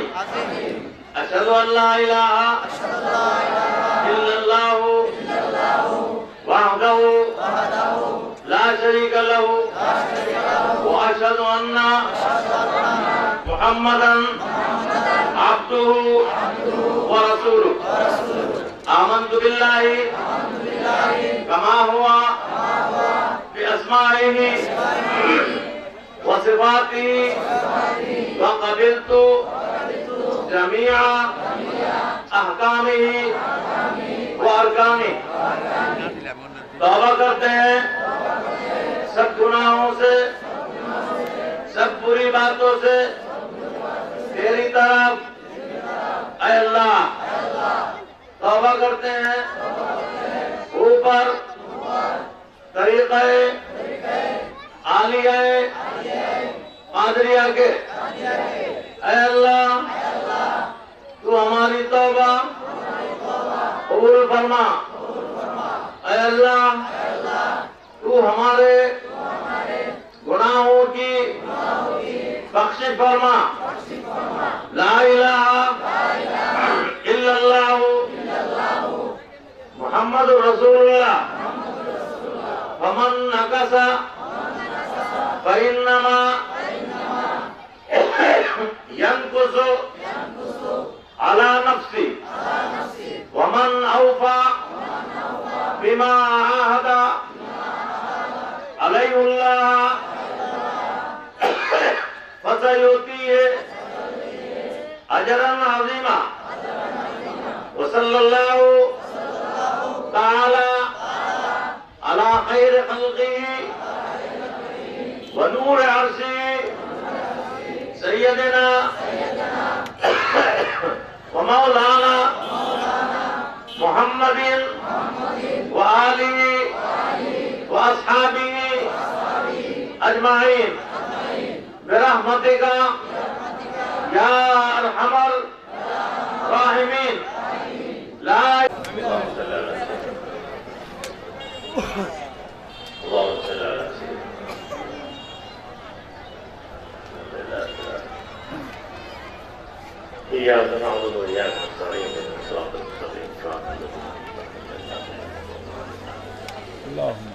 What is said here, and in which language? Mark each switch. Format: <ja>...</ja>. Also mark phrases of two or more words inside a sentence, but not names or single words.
<ar>أشهد أن لا إله إلا الله وحده لا شريك له وأشهد أن محمدا عبده ورسوله. آمنت بالله كما هو بأسمائه وصفاته وقبلت جميع أحكامه وأركانه.</ar> <ur>توبہ کرتے ہیں سب گناہوں سے، سب بری باتوں سے تیری طرف اے اللہ. توبہ کرتے ہیں اوپر طریقۂ عالیہ قادریہ کے. اے اللہ تو ہماری توبہ قبول فرما. اے اللہ تو ہمارے گناہوں کی بخشش فرما.</ur> <ar>لا إله إلا الله محمد رسول الله. فمن نكث فإنما ينكث على نفسه ومن أوفى بما عاهد عليه الله فسيؤتيه أجرا عظيما. وصلى الله تعالى على خير خلقه ونور عرشه سيدنا ومولانا محمد وآله وأصحابه أجمعين برحمتك يا أرحم الراحمين. ला إياك نعبد وإياك نستعين اهدنا الصراط المستقيم صراط الذين أنعمت عليهم.</ar>